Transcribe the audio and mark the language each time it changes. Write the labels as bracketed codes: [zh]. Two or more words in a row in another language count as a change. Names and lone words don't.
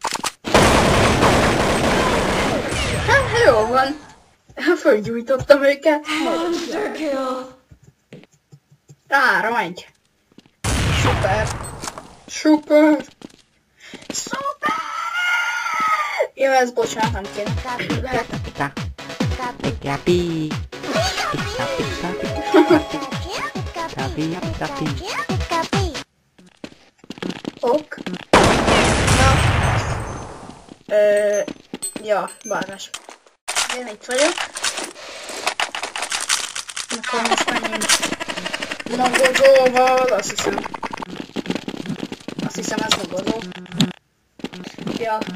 [hu] Hát jó van. Fölgyújtottam őket. [en] Monster kill. [hu] 3-1. Szuper. Szuper. Szuper. Jó, ez bocsánat, nem kéne. Pika. Pika pi. Pika pika pika. Pika pi. Ok. Na. Ja, vágás. Én itt vagyok. Akkor most menjünk magozóval, azt hiszem. Azt hiszem ez magozó. Ja.